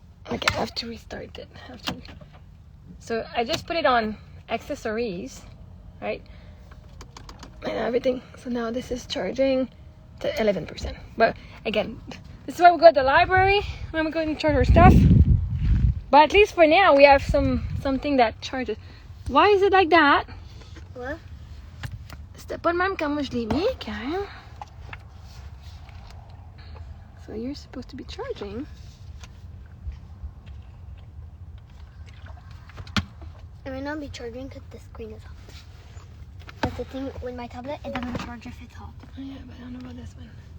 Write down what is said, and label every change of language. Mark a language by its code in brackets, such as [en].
[en] Okay, I have to restart it. So I just put it on accessories, right? And everything. So now this is charging to 11%. But again, this is why we go to the library when we go and charge our stuff. But at least for now, we have something that charges. Why is it like that? What? [fr] C'était pas le même quand moi je l'ai mis, Karen. [en] So you're supposed to be charging. It might not be charging because the screen is hot. That's the thing with my tablet, it doesn't charge if it's hot. Oh yeah, but I don't know about this one.